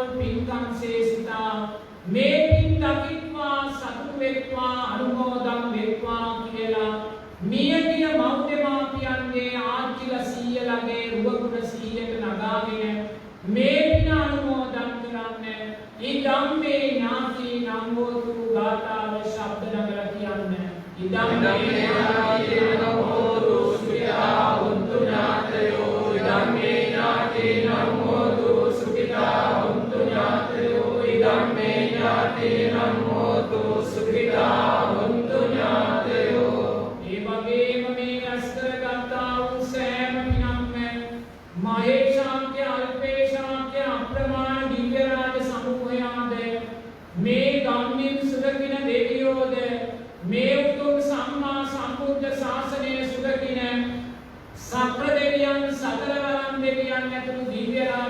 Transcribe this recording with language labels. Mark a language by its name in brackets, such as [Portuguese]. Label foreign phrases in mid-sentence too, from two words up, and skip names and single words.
[Sinhala] පින්කම් ශේෂිතා මේ පින් දකිත්වා සතුටු වෙත්වා අනුමෝදන් වෙත්වා කියලා මියගිය මව්දෙමාපියන්ගේ ආච්චිලා සීයලාගේ රුවගුණ සීයට නගාගෙන මේ පින අනුමෝදන් කරන්න [Pali] ඉදම්මේ ඥාති [Sinhala] නම්බෝතු ගාථාව ශබ්ද නගලා කියන්න [Pali] ඉදම්මේ ඥාති නම්බෝතු සුඛිතා හුන්තු ඥාතයෝ ඉදම්මේ ඥාති නම්බෝතු සුඛිතා හුන්තු ඥාතයෝ ඉදම්මේ ඥාති නම්බෝතු සුඛිතා හුන්තු ඥාතයෝ [Sinhala] ඒ වගේම මේ රැස් කරගත්තා වූ සෑම පිනක්ම මහේශාක්‍ය අල්පේශාක්‍ය අප්‍රමාණ දිව්‍ය රාජ සමූහයාද මේ ගම්මින් සුරකින දෙවියෝද මේ උතුම් සම්මා සම්බුද්ධ ශාසනය සුරකින සක්‍ර දෙවියන් සතරවරම් දෙවියන් ඇතුළු දිව්‍ය රාජ